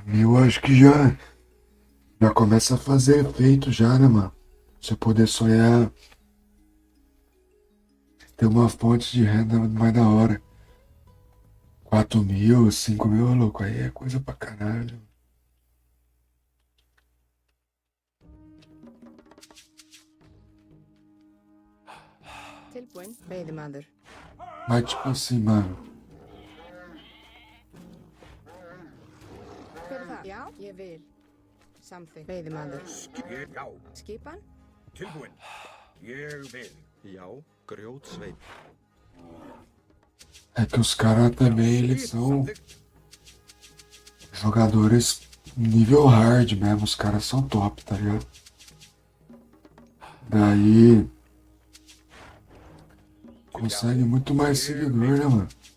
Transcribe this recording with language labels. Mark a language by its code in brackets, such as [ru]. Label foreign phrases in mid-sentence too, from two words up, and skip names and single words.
[pt] 1.000 eu acho que já começa a fazer efeito já, né, mano? Você poder sonhar, ter uma fonte de renda mais da hora. 4.000, 5.000, louco, aí é coisa pra caralho. [is] Tilbúin, veiðimaður. [pt] Mas tipo assim, mano. [is] Hver er það? Já, ég vil. Samþykkt. Veiðimaður. Já. Skipan? Tilbúin. Ég vil. Já, grjótsveinn. [pt] É que os caras também, eles são jogadores nível hard mesmo, os caras são top, tá ligado? Daí consegue muito mais seguidor, né, mano?